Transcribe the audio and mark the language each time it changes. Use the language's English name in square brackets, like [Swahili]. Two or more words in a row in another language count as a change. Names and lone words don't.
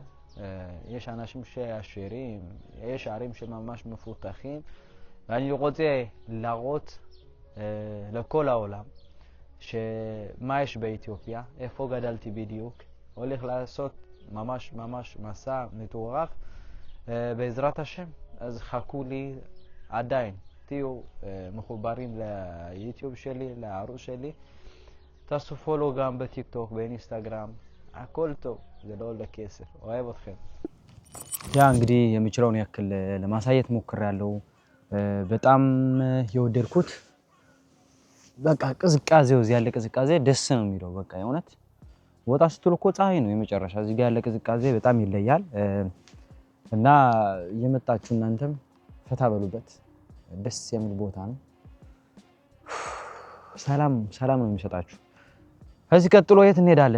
[Hebrew] יש אנשים שעשירים, יש ערים שממש מפותחים, ואני רוצה להראות לכל העולם שמה יש באתיופיה, איפה גדלתי בדיוק, הולך לעשות ממש מסע מטורף בעזרת השם. אז חכו לי עדיין, תהיו מחוברים ליוטיוב שלי, לערוץ שלי, תעשו פולו גם בטיק טוק, באינסטגרם, הכל טוב, זה לא עולה כסף. אוהב אתכם. [Amharic] ያ እንግዲህ የምችለውን ያክል ለማሳየት ሞክሬያለሁ። በጣም የወደድኩት በቃ ቅዝቃዜው እዚህ ያለ ቅዝቃዜ ደስ ነው የሚለው። በቃ የእውነት ወጣ ስትሉ እኮ ፀሐይ ነው የመጨረሻ። እዚህ ጋር ያለ ቅዝቃዜ በጣም ይለያል እና እየመጣችሁ እናንተም ፈታ በሉበት። ደስ የሚል ቦታ ነው። ሰላም ነው የሚሰጣችሁ። ከዚህ ቀጥሎ የት እንሄዳለን?